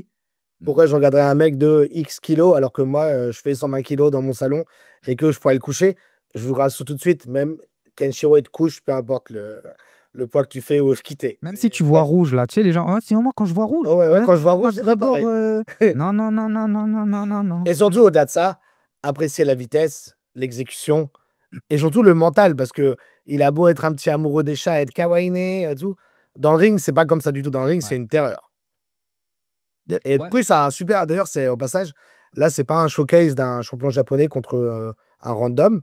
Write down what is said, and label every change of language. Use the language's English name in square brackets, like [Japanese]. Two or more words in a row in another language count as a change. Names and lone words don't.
[French] Pourquoi je regarderais un mec de X kilos alors que moi, je fais 120 kilos dans mon salon et que je pourrais le coucher? Je vous rassure tout de suite, même Kenshiro, il te couche, peu importe le poids que tu fais ou quitter. Même si tu vois rouge, là, tu sais, les gens, oh, c'est moi quand je vois rouge. Ouais, quand je vois rouge, c'est d'abord. pareil. Non, non, non, non, non, non, non, non, non. Et surtout, au-delà de ça, apprécier la vitesse, l'exécution et surtout le mental parce que il a beau être un petit amoureux des chats, être kawaii, tout. Dans le ring, c'est pas comme ça du tout. Dans le ring, c'est une terreur. Et puis, ça a un super. D'ailleurs, c'est au passage, là, c'est pas un showcase d'un champion japonais contre un random.